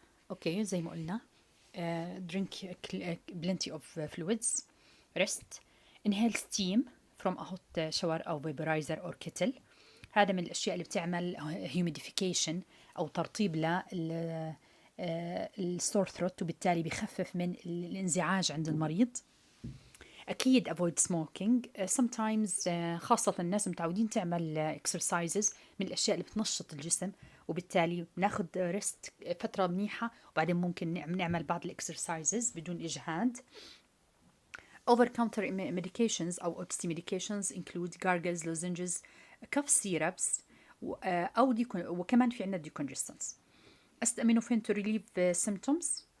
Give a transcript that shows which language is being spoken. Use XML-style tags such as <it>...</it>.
<ar>أوكي، زي ما قلنا</ar> <en>drink plenty of fluids, rest, inhale steam from a hot shower أو vaporizer or kettle.</en> <ar>هذا من الأشياء اللي بتعمل humidification أو ترطيب للسور ثروت، وبالتالي بيخفف من الانزعاج عند المريض.</ar> <en>أكيد avoid smoking.</en> <ar>sometimes خاصة الناس متعودين تعمل exercises من الأشياء اللي بتنشط الجسم، وبالتالي بناخد ريست فترة منيحة وبعدين ممكن نعمل بعض الإكسرسايزز بدون إجهاد.</ar> <en>Over counter medications أو OTC medications include gargles, lozenges, cough syrups</en> <ar>أو وكمان في عنا</ar> <en>decongestants. acetaminophen to relieve symptoms.</en>